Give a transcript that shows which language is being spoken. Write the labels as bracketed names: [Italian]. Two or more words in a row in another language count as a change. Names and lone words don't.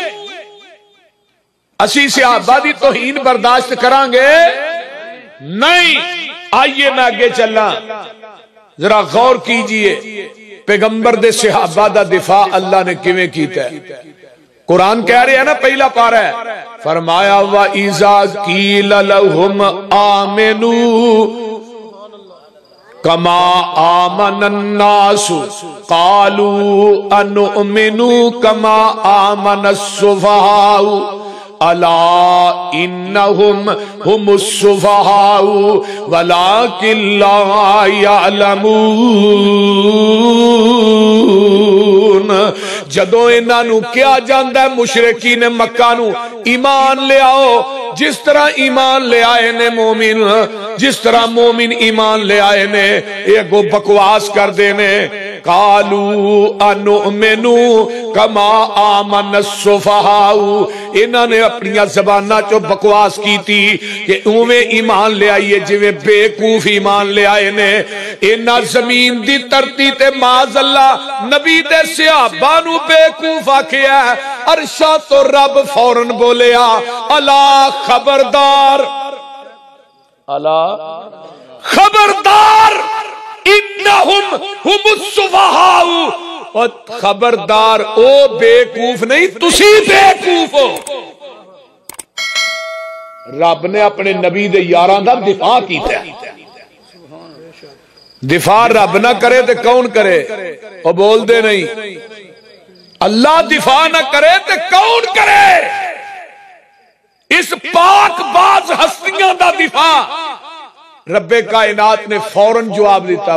[Punjabi] اسی صحابہ دی توہین برداشت کرانگے نہیں۔ آئیے میں آگے چلنا، ذرا غور کیجئے پیغمبر دے صحابہ دا دفاع اللہ نے کیویں کیتا ہے. قرآن کہہ رہے ہیں نا پہلا پارہ ہے فرمایا [Arabic] وَإِذَا قِيلَ لَهُمْ آمِنُوا كَمَا آمَنَ النَّاسُ قَالُوا أَنُؤْمِنُوا كَمَا آمَنَ السُّفَهَاءُ أَلَا إِنَّهُمْ هُمُ السُّفَهَاءُ وَلَكِنْ لَا يَعْلَمُونَ. [Punjabi] جدو انہاں نو کیا جاندا ہے مشرکین مکہ نو ایمان لے آؤ جس طرح ایمان لے آئے نے مومن، جس طرح مومن ایمان لے آئے نے یہ گو بکواس کر دینے. [Arabic] قالوا انؤمنو کما آمن السفہاء، [Punjabi] انہاں نے اپنی زبانہ چو بکواس کی تھی کہ اوے ایمان لے آئیے جویں بیوقوف ایمان لے آئے نے. انہاں زمین دی ترتی تے معاذ اللہ نبی دے صحابہ نو بیوقوف آکھیا ہے. عرشاں تو رب فوراً بولیا الا خبردار، الا خبردار [Arabic] انہم ہم السفہاء، [Punjabi] اور خبردار او بیوقوف نہیں تسی بیوقوف ہو. رب نے اپنے نبی دے یاراں دا دفاع کیتا ہے. دفاع رب نہ کرے تے کون کرے؟ وہ بول دے نہیں. اللہ دفاع نہ کرے تے کون کرے؟ اس پاک باز ہستیاں دا دفاع رب کائنات نے فوراً جواب دیتا.